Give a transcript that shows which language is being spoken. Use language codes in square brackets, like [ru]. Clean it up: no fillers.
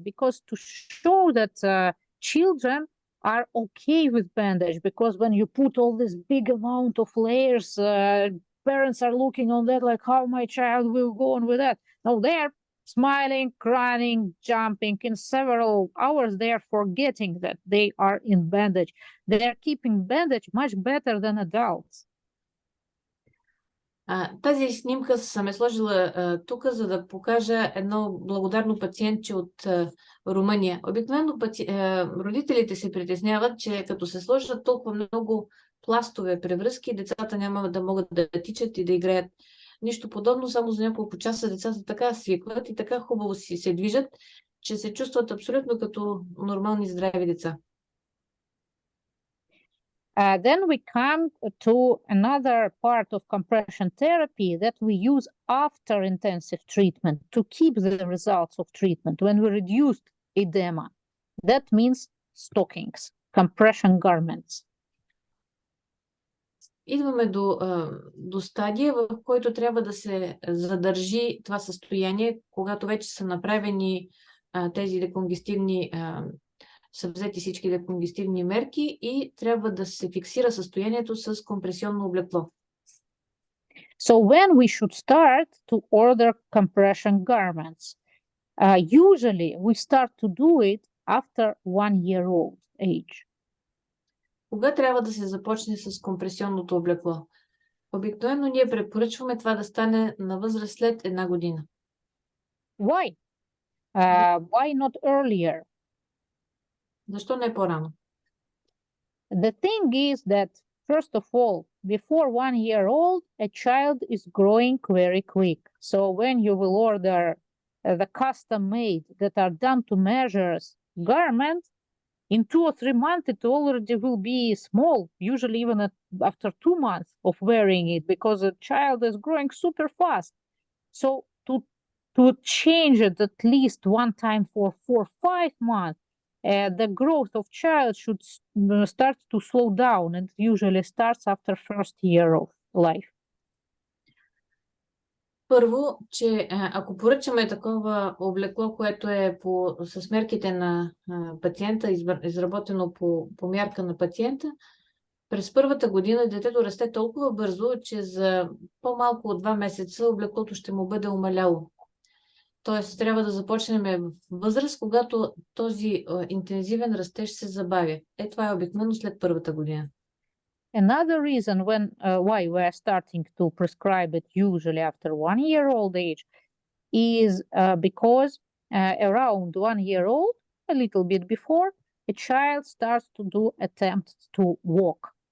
[en] Because to show that children are okay with bandage, because when you put all this big amount of layers, parents are looking on that like, how my child will go on with that? Now they're smiling, crying, jumping. In several hours, they are forgetting that they are in bandage. They are keeping bandage much better than adults. [bg] Тази снимка съм е сложила тук, за да покажа едно благодарно пациентче от Румъния. Обикновено родителите се притесняват, че като се сложат толкова много пластове превръзки, децата няма да могат да тичат и да играят. Нищо подобно, само за няколко часа децата така свикват и така хубаво си се движат, че се чувстват абсолютно като нормални здрави деца. [en] Then we come to another part of compression therapy that we use after intensive treatment to keep the results of treatment when we reduced edema. That means stockings, compression garments. [bg] Идваме до стадия, в който трябва да се задържи това състояние, когато вече са направени тези деконгестивни, са взети всички деконгестивни мерки и трябва да се фиксира състоянието с компресионно облекло. [en] So when we should start to order compression garments? Usually we start to do it after 1-year-old age. [bg] Кога трябва да се започне с компресионното облекло? Обикновено ние препоръчваме това да стане на възраст след 1 година. [en] Why? Why not earlier? [bg] Защо не по-рано? [en] The thing is that, first of all, before 1-year-old, a child is growing very quick. So when you will order the custom-made that are done to measures garments, in 2 or 3 months, it already will be small, usually even after 2 months of wearing it, because the child is growing super fast. So to change it at least one time for 4 or 5 months, the growth of child should start to slow down, and usually starts after first year of life. [bg] Първо, че ако поръчаме такова облекло, което е с мерките на пациента, изработено по мярка на пациента, през първата година детето расте толкова бързо, че за по-малко от 2 месеца облеклото ще му бъде умаляло. Тоест, трябва да започнем в възраст, когато този интензивен растеж се забавя. Това е обикновено след първата година. [en] Another reason why we are starting to prescribe it usually after 1-year-old age is because around 1-year-old, a little bit before, a child starts to do attempts to walk.